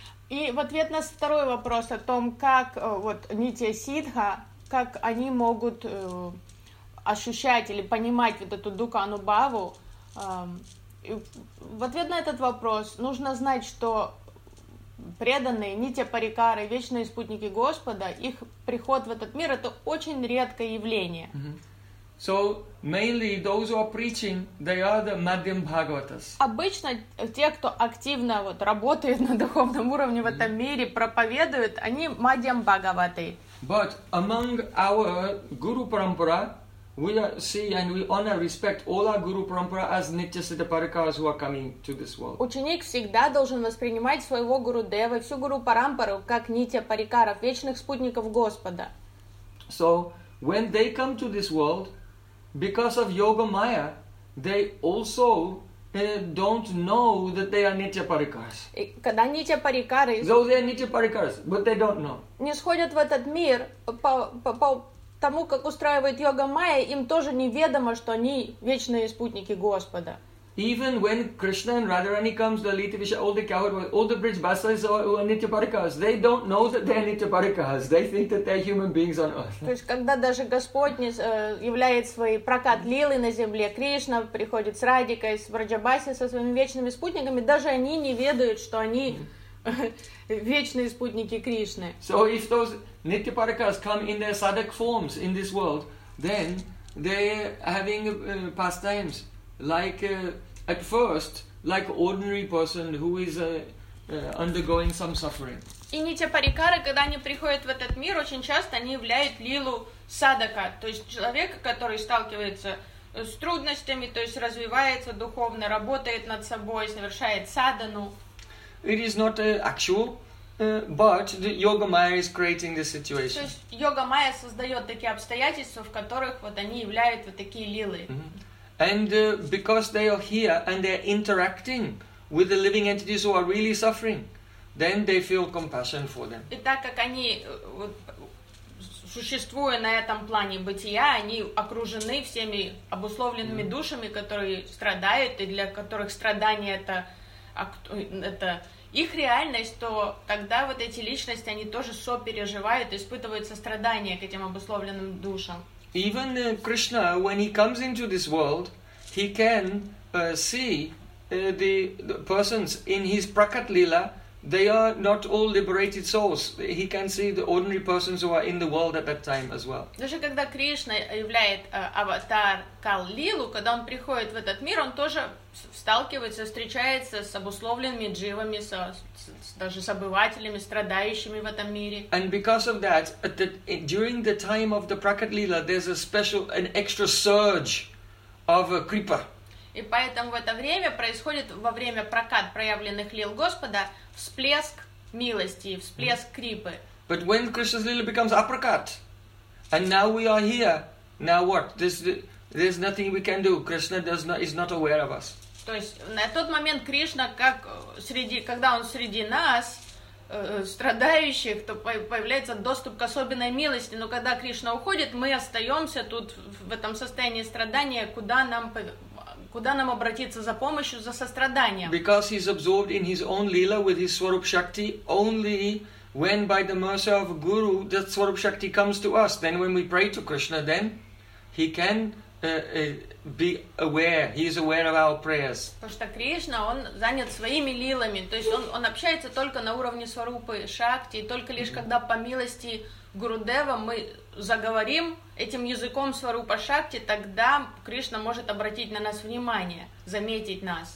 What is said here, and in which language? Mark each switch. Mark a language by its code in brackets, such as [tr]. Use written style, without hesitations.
[ru] И в ответ на второй вопрос о том, как вот нити сидха, как они могут ощущать или понимать вот эту дукану бхаву, в ответ на этот вопрос нужно знать, что преданные нити парикары, вечные спутники Господа, их приход в этот мир — это очень редкое явление. [en] So mainly those who are preaching, they are the Madhyam Bhagavatas. [ru] Обычно те, кто активно вот работает на духовном уровне в этом мире, проповедуют, они Madhyam Bhagavati. [en] But among our Guru Parampara, we see and we honor, respect all our Guru Parampara as Nitya Siddha Parikaras who are coming to this world. [ru] Ученик всегда должен воспринимать своего Гуру Дева, всю Гуру Парампару, как Нитя Парикаров, вечных спутников Господа. [en] So when they come to this world, because of yoga maya, they also don't know that they are nitya parikars. [ru] Когда нитя парикары. [en] Though they are nitya parikars, but they don't know. [ru] Не сходят в этот мир по тому, как устраивает йога майя, им тоже неведомо, что они вечные спутники Господа. [en] Even when Krishna and Radharani comes, the Lita Visha, all the coward, all the bridge basas are nitya parikars. They don't know that they are nitya parikars. They think that they are human beings on earth. [ru] То есть когда даже Господь не являет свой прокат лилы на земле, Кришна приходит с Радикой, с Враджабаси, со своими вечными спутниками, даже они не ведают, что они вечные спутники Кришны. [en] So if those nitya parikars come in their sadhak forms in this world, then they are having pastimes. Like at first, like ordinary person who is undergoing some suffering. [ru] И нити парикары, когда они приходят в этот мир, очень часто они являют лилу садака, то есть человека, который сталкивается с трудностями, то есть развивается духовно, работает над собой, совершает садану. [en] It is not actual, but the yoga maya is creating this situation. [ru] То есть йога майя создает такие обстоятельства, в которых вот они являют вот такие лилы. [en] And because they are here and they are interacting with the living entities who are really suffering, then they feel compassion for them. [ru] И так как они существуя на этом плане бытия, они окружены всеми обусловленными душами, которые страдают и для которых страдание это их реальность, то тогда вот эти личности они тоже сопереживают, испытывают сострадание к этим обусловленным душам. [en] Even Krishna, when he comes into this world, he can see the persons in his Prakat Leela, they are not all liberated souls. He can see the ordinary persons who are in the world at that time as well. [ru] Даже когда Кришна являет аватар Кал-Лилу, когда он приходит в этот мир, он тоже сталкивается, встречается с обусловленными дживами, даже с обывателями, страдающими в этом мире. [en] And because of that, during the time of the Prakat Leela, there's a special, an extra surge of Kripa. [ru] И поэтому в это время происходит, во время прокат проявленных лил Господа, всплеск милости, всплеск крипы. [en] But when Krishna's lila becomes aprakat, and now we are here, now what? There's nothing we can do. Krishna is not aware of us. [ru] То есть на тот момент Кришна, как среди, когда он среди нас, страдающих, то появляется доступ к особенной милости. Но когда Кришна уходит, мы остаемся тут в этом состоянии страдания, куда нам обратиться за помощью, за состраданием? [en] Because he's absorbed in his own lila with his Swarup Shakti, only when by the mercy of Guru that Swarup Shakti comes to us, then when we pray to Krishna, then he can be aware, he is aware of our prayers. [ru] Потому что Кришна, он занят своими лилами, то есть он общается только на уровне Сварупы Шакти, только лишь когда по милости Гурудева мы заговорим этим языком Сварупа Шакти, тогда Кришна может обратить на нас внимание, заметить нас.